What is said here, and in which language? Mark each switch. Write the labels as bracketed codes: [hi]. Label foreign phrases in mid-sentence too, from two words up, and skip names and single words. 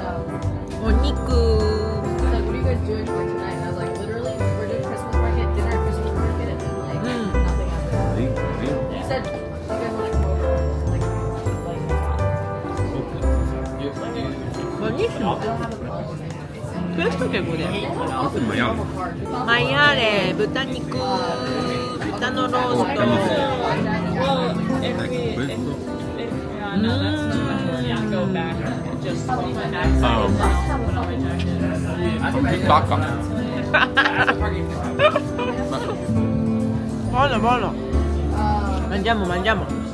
[ja] お肉。 [en] he's like, what are you guys doing for tonight? And I was like, literally, we're doing Christmas market, dinner at Christmas market, and then like nothing else. He said, you guys want to come over? Like, [it] Buonissimo. [en] I don't have a club. [it] Questo che vuole? Maiale. Maiale, [ja] 豚肉、豚のロースト。 [en] Well, [it] Ecco, questo. [en] no, that's too much work. Yeah, go back and just leave it back. [it] Tacca. Buono, buono. Mangiamo, mangiamo.